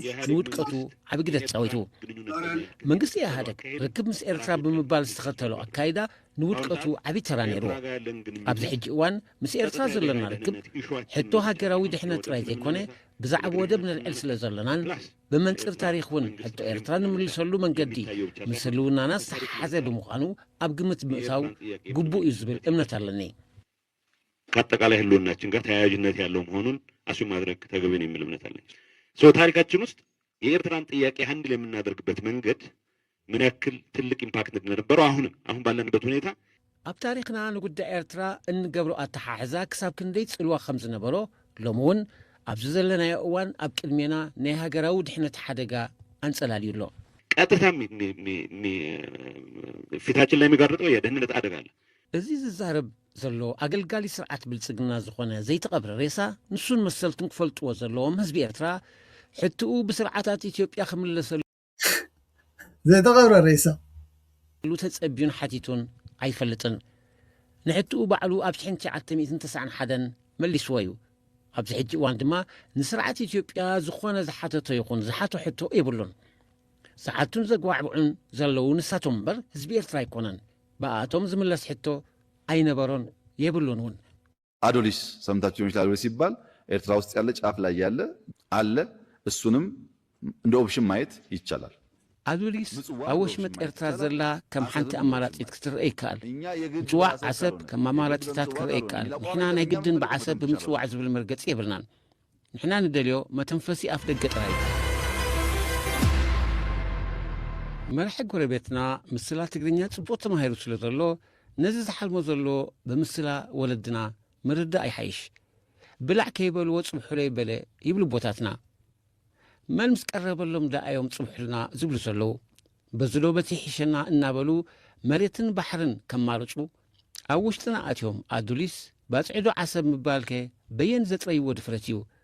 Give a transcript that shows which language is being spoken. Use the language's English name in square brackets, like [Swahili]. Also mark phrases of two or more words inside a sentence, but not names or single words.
[Tigrinya] ንውድቀቱ ዓብይ ግደ ተፃዊቱ መንግስቲ ኢህአደግ ርክብ ምስ ኤርትራ ብምባል ዝተኸተሎ ኣካይዳ ንውድቀቱ ዓብይ ተራ ነይርዎ ኣብዚ ሕጂ እዋን ምስ ኤርትራ ዘለና ርክብ ሕቶ ሃገራዊ ድሕነት ጥራይ ዘይኮነ ብዛዕባ ወደብ ንልዕል ስለ ዘለናን ብመንፅር ታሪክ እውን ሕቶ ኤርትራ ንምልሰሉ መንገዲ ምስ ህልውናና ዝተሓሓዘ ብምዃኑ ኣብ ግምት ምእታው ግቡእ እዩ ዝብል እምነት ኣለኒ [Amharic] ከአጠቃላይ ህልውናችን ጋር ተያያዥነት ያለው መሆኑን አሱ ማድረግ ተገቢ ነው የሚል እምነት አለኝ። ታሪካችን ውስጥ የኤርትራን ጥያቄ ሃንድል የምናደርግበት መንገድ ምን ያክል ትልቅ ኢምፓክት እንደነበረው አሁን ባለንበት ሁኔታ [Tigrinya] ኣብ ታሪክና ንጉዳይ ኤርትራ እንገብሮ ኣተሓሕዛ ክሳብ ክንደይ ጽልዋ ከም ዝነበሮ ሎሚ እውን ኣብዚ ዘለናዮ እዋን ኣብ ቅድሜና ናይ ሃገራዊ ድሕነት ሓደጋ አንጸላልዩሎ [Amharic] ቀጥታ ፊታችን ላይ የሚጋርጠው የደህንነት አደጋ አለ። [Tigrinya] እዚ ዝዛረብ ዘሎ አገልጋሊ ስርዓት ብልጽግና ዝኾነ ዘይተቐብረ ሬሳ ንሱን መሰልትን ክፈልጥዎ ዘለዎም ህዝቢ ኤርትራ ሕትኡ ብስርዓታት ኢትዮጵያ ክምለሰሉ ዘይተቐብረ ሬሳ ተጸቢዩን ሓቲቱን ኣይፈልጥን ንሕትኡ ባዕሉ ኣብ 1991 መሊስዎ እዩ ኣብዚ ሕጂ እዋን ድማ ንስርዓት ኢትዮጵያ ዝኾነ ዝሓተቶ ይኹን ዝሓቶ ሕቶ የብሉን ሰዓቱን ዘጓዕብዑን ዘለዉ ንሳቶም እምበር ህዝቢ ኤርትራ ኣይኮነን በኣቶም ዝምለስ ሕቶ አይነበሮን የብሉን እውን [Amharic] አዶሊስ ሰምታችሁ ይችላል ወይ ሲባል ኤርትራ ውስጥ ያለ ጫፍ ላይ ያለ አለ እሱንም እንደ ኦፕሽን ማየት ይቻላል። [Tigrinya] አዶሊስ አወሽመጥ ኤርትራ ዘላ ከም ሓንቲ አማራጺት ክትርአ ይከኣል ምጽዋዕ ዓሰብ ከም አማራጺታት ክርአ ይከኣል ንሕና ናይ ግድን ብዓሰብ ብምጽዋዕ ዝብል መርገጽ የብልናን ንሕና ንደልዮ መተንፈሲ ኣፍ ደገ ጥራይ መራሒ ጎረቤትና ምስላ ትግርኛ ጽቡቕ ተማሂሩ ስለ ዘሎ ነዚ ዝሓልሞ ዘሎ ብምስላ ወለድና ምርዳእ ኣይሓይሽ ብላዕ ከይበልዎ ጽብሑለ ይበለ ይብሉ ቦታትና መን ምስ ቀረበሎም ዳኣዮም ጽብሑልና ዝብሉ ዘለዉ በዝሎ በቲ ሒሸና እናበሉ መሬትን ባሕርን ከማርፁ ኣብ ውሽጥና ኣትዮም ኣዱሊስ ባጽዒዶ ዓሰብ ምባልከ በየን ዘጥረይዎ ድፍረት እዩ